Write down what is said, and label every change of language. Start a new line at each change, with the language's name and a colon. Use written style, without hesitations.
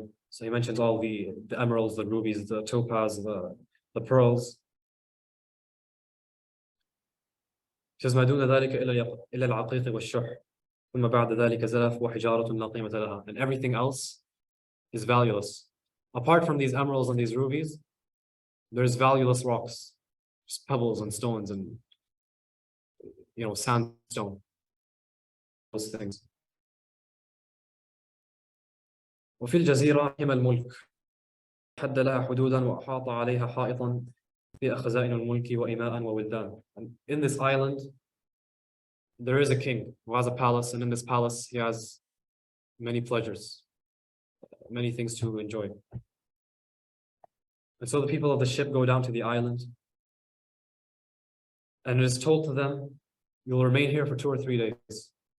English: So he mentions all the emeralds, the rubies, the topaz, the pearls. He says
Arabic: ما دون ذلك إلا العقيق والشح ثم بعد ذلك زلف وحجارة لا قيمة لها.
English: And everything else is valueless. Apart from these emeralds and these rubies, there's valueless rocks, just pebbles and stones and sandstone, those things.
Arabic: وفي الجزيرة حمى الملك حد لها حدودا وأحاط عليها حائطا فيها خزائن الملك وإماء وولدان.
English: And in this island, there is a king who has a palace, and in this palace, he has many pleasures, many things to enjoy. And so the people of the ship go down to the island, and it is told to them, you'll remain here for 2 or 3 days.